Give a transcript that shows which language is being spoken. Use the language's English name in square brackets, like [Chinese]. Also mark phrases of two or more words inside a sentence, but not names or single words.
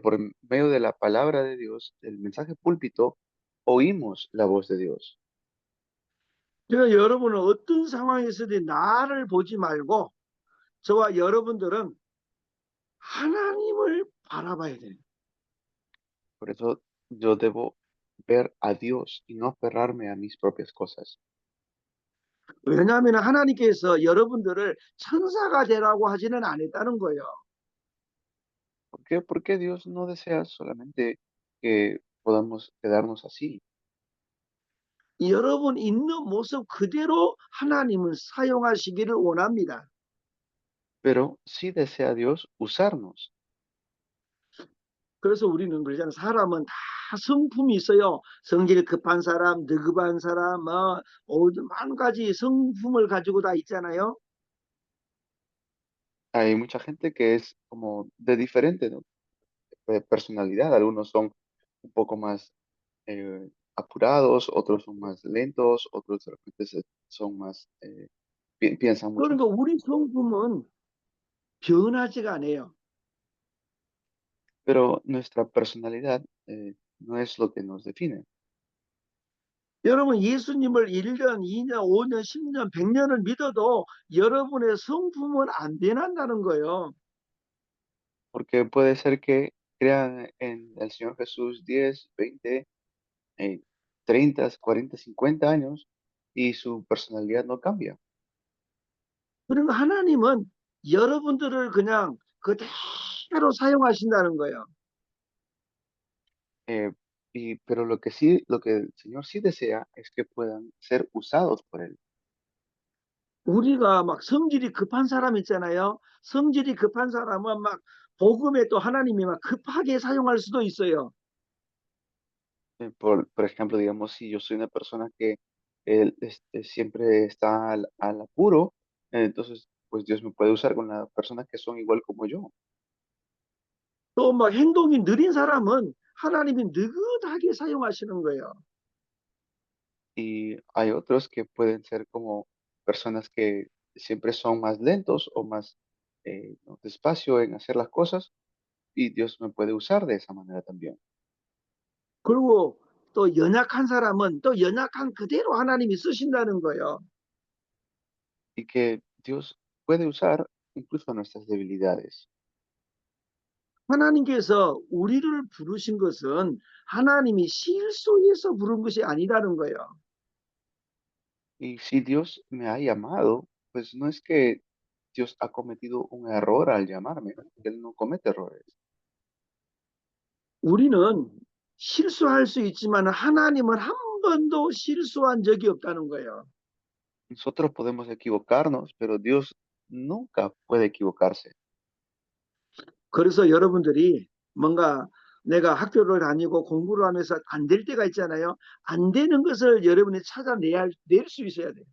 [Spanish] Por medio de la palabra de Dios, el mensaje púlpito, oímos la voz de Dios. [Korean] 그러니까 여러분은 어떤 상황에서든 나를 보지 말고 저와 여러분들은 하나님을 바라봐야 돼요. [Spanish] Por eso yo debo ver a Dios y no aferrarme a mis propias cosas. [Korean] 왜냐하면 하나님께서 여러분들을 천사가 되라고 하지는 않았다는 거예요. [Spanish] ¿Por qué? Porque Dios no desea solamente que podamos quedarnos así, [Korean] 여러분 있는 모습 그대로 하나님은 사용하시기를 원합니다. [Spanish] pero sí desea Dios usarnos. [Korean] 그래서 우리는 그러잖아요. 사람은 다 성품이 있어요. 성질 급한 사람, 느급한 사람, 만 가지 성품을 가지고 다 있잖아요. [Spanish] Hay mucha gente que es como de diferente, ¿no? Personalidad. Algunos son un poco más apurados, otros son más lentos, otros de repente son más, piensan mucho [Korean] 그러니까 [Spanish] más. [Korean] 우리 성품은 변하지가 않아요. [Spanish] Pero nuestra personalidad no es lo que nos define. [Korean] 여러분 예수님을 1년, 2년, 5년, 10년, 100년을 믿어도 여러분의 성품은 안 변한다는 거예요. [Spanish] Porque puede ser que crean en el Señor Jesús 10, 20, 30, 40, 50 años y su personalidad no cambia. [Korean] 그러니까 하나님은 여러분들을 그냥 그대로 사용하신다는 거예요. [Spanish] Eh, pero lo que sí, lo que el Señor sí desea es que puedan ser usados por Él. [Korean] 우리가 막 성질이 급한 사람 있잖아요. 성질이 급한 사람은 막 복음에 또 하나님이 막 급하게 사용할 수도 있어요. [Spanish] Por ejemplo, digamos, si yo soy una persona que siempre está al apuro, entonces, pues Dios me puede usar con las personas que son igual como yo. [Korean] 또 막 행동이 느린 사람은 하나님이 느긋하게 사용하시는 거예요. [Spanish] Y hay otros que pueden ser como personas que siempre son más lentos o más ¿no? despacio en hacer las cosas y Dios me puede usar de esa manera también. [Korean] 그리고 또 연약한 사람은 또 연약한 그대로 하나님이 쓰신다는 거예요. [Spanish] y que Dios puede usar incluso nuestras debilidades. [Korean] 하나님께서 우리를 부르신 것은 하나님이 실수해서 부른 것이 아니라는 거예요. [Spanish] Y si Dios me ha llamado, pues no es que Dios ha cometido un error al llamarme, porque Él no comete errores. [Korean] 우리는 실수할 수 있지만 하나님은 한 번도 실수한 적이 없다는 거예요. [Spanish] Nosotros podemos equivocarnos, pero Dios nunca puede equivocarse. [Korean] 그래서 여러분들이 뭔가 내가 학교를 다니고 공부를 하면서 안 될 때가 있잖아요. 안 되는 것을 여러분이 찾아내야 낼 수 있어야 돼요.